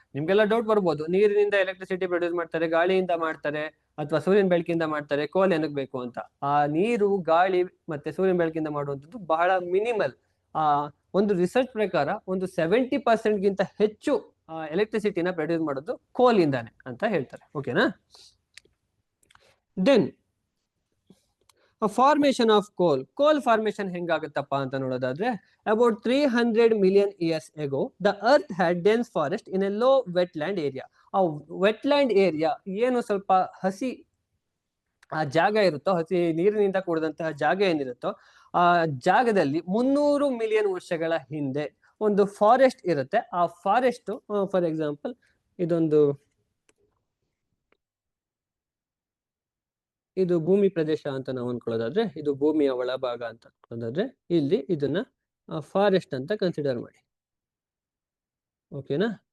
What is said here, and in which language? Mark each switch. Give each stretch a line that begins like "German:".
Kannada: ನಿಮ್ಗೆಲ್ಲ ಡೌಟ್ ಬರ್ಬೋದು, ನೀರಿನಿಂದ ಎಲೆಕ್ಟ್ರಿಸಿಟಿ ಪ್ರೊಡ್ಯೂಸ್ ಮಾಡ್ತಾರೆ, ಗಾಳಿಯಿಂದ ಮಾಡ್ತಾರೆ, ಅಥವಾ ಸೂರ್ಯನ ಬೆಳಕಿಂದ ಮಾಡ್ತಾರೆ, ಕೋಲ್ ಏನಕ್ಕೆ ಬೇಕು ಅಂತ. ಆ ನೀರು, ಗಾಳಿ ಮತ್ತೆ ಸೂರ್ಯನ ಬೆಳಕಿಂದ ಮಾಡುವಂಥದ್ದು ಬಹಳ ಮಿನಿಮಲ್. ಒಂದು ರಿಸರ್ಚ್ ಪ್ರಕಾರ ಒಂದು 70% ಗಿಂತ ಹೆಚ್ಚು ಎಲೆಕ್ಟ್ರಿಸಿಟಿನ ಪ್ರೊಡ್ಯೂಸ್ ಮಾಡೋದು ಕೋಲ್ ಇಂದಾನೆ ಅಂತ ಹೇಳ್ತಾರೆ. ಓಕೆನಾ?
English: then formation of coal
Kannada: ಫಾರ್ಮೇಶನ್ ಹೆಂಗಾಗುತ್ತಪ್ಪ ಅಂತ ನೋಡೋದಾದ್ರೆ,
English: About 300 million years ago the earth had dense forest in a low wetland area.
Kannada: ಆ ವೆಟ್ಲ್ಯಾಂಡ್ ಏರಿಯಾ ಏನು ಸ್ವಲ್ಪ ಹಸಿ ಆ ಜಾಗ ಇರುತ್ತೋ, ಹಸಿ ನೀರಿನಿಂದ ಕೂಡಿದಂತಹ ಜಾಗ ಏನಿರುತ್ತೋ, ಆ ಜಾಗದಲ್ಲಿ 300 ಮಿಲಿಯನ್ ವರ್ಷಗಳ ಹಿಂದೆ ಒಂದು ಫಾರೆಸ್ಟ್ ಇರುತ್ತೆ. ಆ ಫಾರೆಸ್ಟ್, ಫಾರ್ ಎಕ್ಸಾಂಪಲ್ ಇದು ಭೂಮಿ ಪ್ರದೇಶ ಅಂತ ನಾವು ಅನ್ಕೊಳ್ಳೋದಾದ್ರೆ, ಇದು ಭೂಮಿಯ ಒಳಭಾಗ ಅಂತ ಅನ್ಕೊಳ್ಳೋದಾದ್ರೆ, ಇಲ್ಲಿ ಇದನ್ನ ಫಾರೆಸ್ಟ್ ಅಂತ ಕನ್ಸಿಡರ್ ಮಾಡಿ. ಓಕೆನಾ?